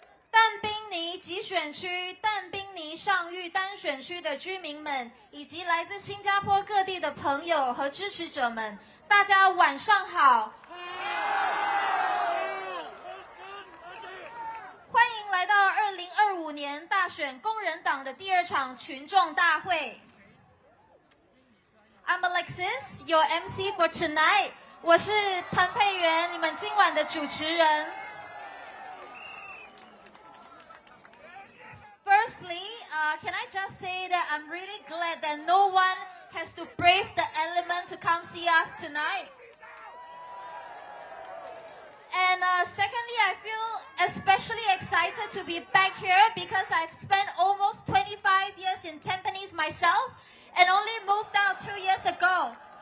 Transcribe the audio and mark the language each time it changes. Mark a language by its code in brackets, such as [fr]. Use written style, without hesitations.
[zh] 但宾尼集选区、但宾尼上域单选区的居民们，以及来自新加坡各地的朋友和支持者们，大家晚上好！欢迎来到2025年大选工人党的第2场群众大会。 [en] I'm Alexis, your MC for tonight. [zh] 我是谭佩媛，你们今晚的主持人。 [en] Firstly, can I just say that I'm really glad that no one has to brave the element to come see us tonight. And secondly, I feel especially excited to be back here because I've spent almost 25 years in Tampines myself and only moved out 2 years ago.